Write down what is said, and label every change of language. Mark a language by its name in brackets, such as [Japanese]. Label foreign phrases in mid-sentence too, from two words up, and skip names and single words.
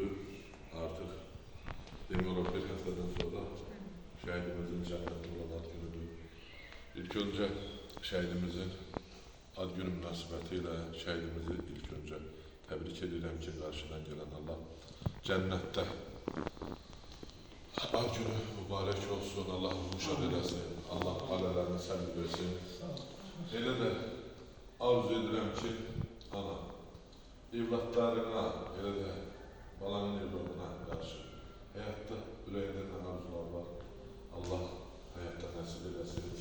[Turkish] Artık demiyorlar bir haftadan sonra şehidimizin cennetinde olan ad günüdür. İlk önce şehidimizin ad günü münasebetiyle şehidimizi ilk önce tebrik ederim ki karşıdan gelen Allah cennette ad günü mübarek olsun, Allah müşahede eylesin, [Azerbaijani] Allah alelerini səbir versin. Elə də arzu edirəm ki, ana, evlatlarına, elə də balanın evladına qarşı həyatda ürəyində nə arzular var, Allah həyatda nəsib eləsin.